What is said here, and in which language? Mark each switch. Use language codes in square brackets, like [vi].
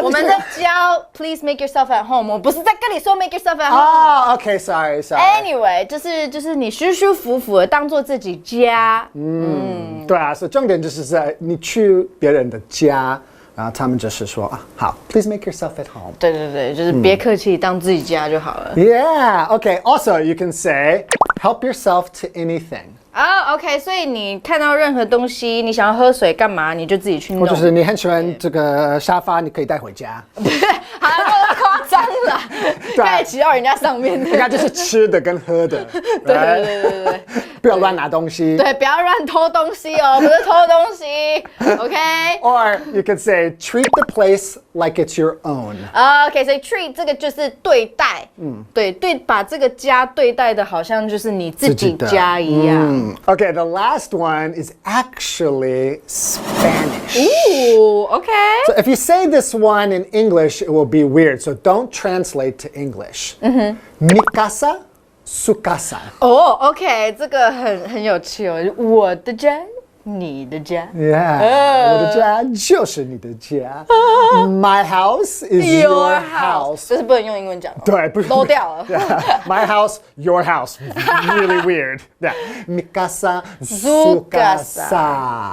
[zh] 我们在教 [en] Please make yourself at home， [zh] 我不是在跟你说 [en] make yourself at home。哦 ，OK， sorry。 [zh] Anyway， 就是你舒舒服服的当做自己家。对啊，所以重点就是在你去别人的家，然后他们就是说啊，好 ， [en] Please make yourself at home。 [zh] 对，就是别客气，当自己家就好了。 [en] Yeah. Okay. Also, you can say Help yourself to anything. [zh] OK， 所以你看到任何东西，你想要喝水干嘛，你就自己去弄。或者是你很喜欢这个沙发，你可以带回家。好了，夸张了，可以骑到人家上面的。应该就是吃的跟喝的。对，不要乱拿东西。对，不要乱偷东西哦，不是偷东西。 [en] OK。 Or you could say treat the place like it's your own. [zh] OK， 所以 treat 这个就是对待，对，把这个家对待的好像就是你自己家一样。 [en] Okay, the last one is actually Spanish. Ooh, okay. So if you say this one in English, it will be weird. So don't translate to English. [es] Mi casa, su casa. [zh] OK， 这个很有趣哦，我的家。你的家 Yeah, 我的家就是你的家。 [en] My house is your house. [zh] 这是不能用英文讲哦，对，不是漏掉了。 [en] My house, your house. Really weird. Yeah. [es] Mi casa, su casa.